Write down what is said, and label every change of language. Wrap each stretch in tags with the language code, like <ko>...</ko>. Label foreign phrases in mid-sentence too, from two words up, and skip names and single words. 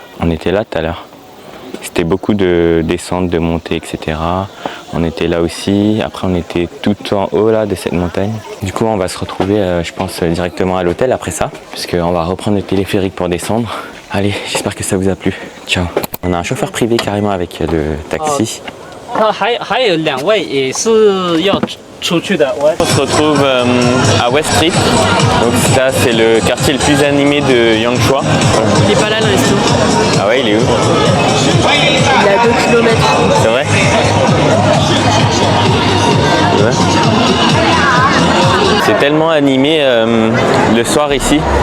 <fr>On était là tout à l'heure. C'était beaucoup de descentes, de montées, etc. On était là aussi. Après, on était tout en haut là de cette montagne. Du coup, on va se retrouver, je pense, directement à l'hôtel après ça, puisqu'on va reprendre le téléphérique pour descendre. Allez, j'espère que ça vous a plu. Ciao. On a un chauffeur privé carrément avec le taxi.</fr> <zh>还有2位也是要出去的。</zh> <fr>On se retrouve à West Street. Donc ça, c'est le quartier le plus animé de Yangshuo. Il est pas là le resto. Ah ouais, il est où? Il est à 2 km. C'est vrai? Ouais. C'est tellement animé le soir ici.</fr>